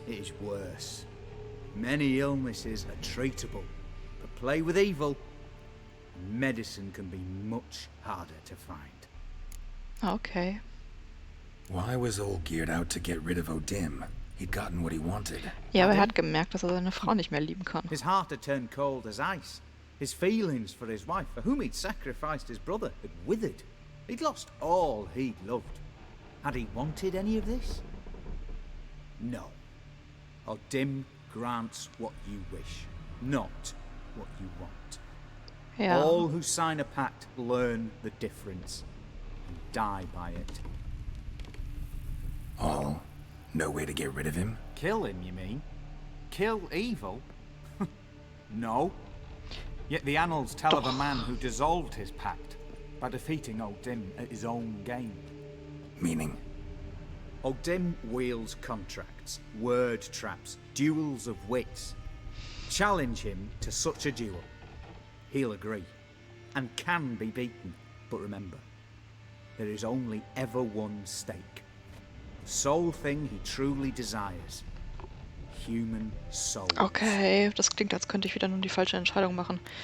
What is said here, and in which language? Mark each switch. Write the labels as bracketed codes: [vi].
[en] It is worse. Many illnesses are treatable, but play with evil, and medicine can be much harder to find. Okay. Why was Olgierd out to get rid of Odim? He'd gotten what he wanted. [de] Ja, aber er hat gemerkt, dass er seine Frau nicht mehr lieben kann. [en] His heart had turned cold as ice. His feelings for his wife, for whom he'd sacrificed his brother, had withered. He'd lost all he'd loved. Had he wanted any of this? No. Odim grants what you wish, not what you want. [de] Ja. [en] All who sign a pact learn the difference and die by it. All? No way to get rid of him? Kill him, you mean? Kill evil? No. Yet the annals tell of a man who dissolved his pact by defeating Odim at his own game. Meaning? Odim wields contracts, word traps, duels of wits. Challenge him to such a duel. He'll agree, and can be beaten. But remember, there is only ever one stake. The sole thing he truly desires. Human souls. [de] Okay, das klingt, als könnte ich wieder nur die falsche Entscheidung machen.